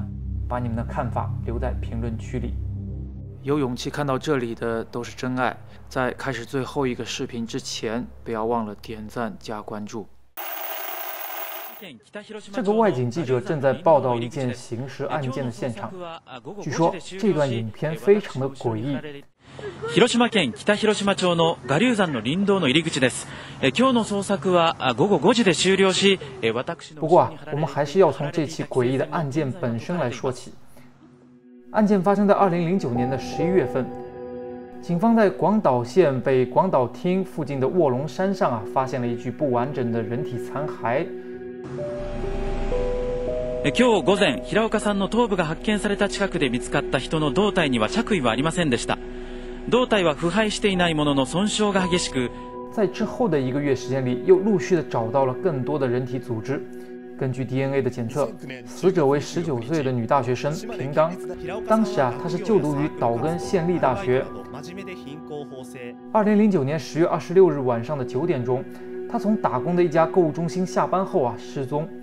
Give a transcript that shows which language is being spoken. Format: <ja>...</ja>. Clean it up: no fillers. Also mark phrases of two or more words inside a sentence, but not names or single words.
<zh>把你们的看法留在评论区里。有勇气看到这里的都是真爱。在开始最后一个视频之前，不要忘了点赞加关注。这个外景记者正在报道一件刑事案件的现场。据说这段影片非常的诡异，</zh> <ja>広島県北広島町の我流山の林道の入り口です。今日の捜索は午後5時で終了し、私の。</ja> <zh>不过我们还是要从这起诡异的案件本身来说起。案件发生在2009年的11月份，警方在广岛县北广岛町附近的卧龙山上发现了一具不完整的人体残骸。</zh> <ja>今日午前、平岡さんの頭部が発見された近くで見つかった人の胴体には着衣はありませんでした。胴体は腐敗していないものの損傷が激しく。</ja> <zh>在之后的1个月时间里，又陆续的找到了更多的人体组织。根据 DNA 的检测，死者为19岁的女大学生平冈。当时她是就读于岛根县立大学。2009年10月26日晚上的9点钟，她从打工的一家购物中心下班后失踪。</zh>